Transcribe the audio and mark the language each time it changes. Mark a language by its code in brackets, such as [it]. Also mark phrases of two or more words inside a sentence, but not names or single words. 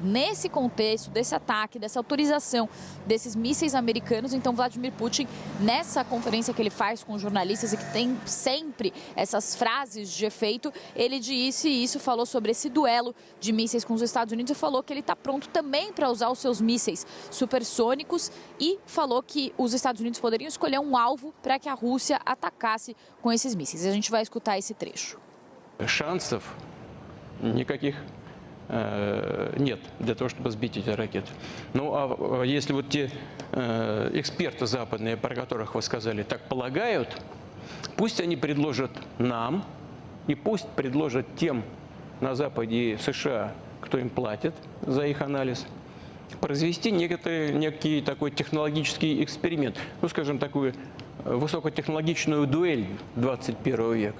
[pt] Nesse contexto, desse ataque, dessa autorização desses mísseis americanos, então Vladimir Putin, nessa conferência que ele faz com jornalistas e que tem sempre essas frases de efeito, ele disse isso, falou sobre esse duelo de mísseis com os Estados Unidos e falou que ele está pronto também para usar os seus mísseis supersônicos e falou que os Estados Unidos poderiam escolher um alvo para que a Rússia atacasse com esses mísseis. A gente vai escutar esse trecho. [ru] Шансов никаких нет для того, чтобы сбить эти ракеты. Ну, а если вот те эксперты западные, про которых вы сказали, так полагают, пусть они предложат нам и пусть предложат тем на Западе и в США, кто им платит за их анализ, произвести некий такой технологический эксперимент, ну, скажем, такую высокотехнологичную дуэль 21 века.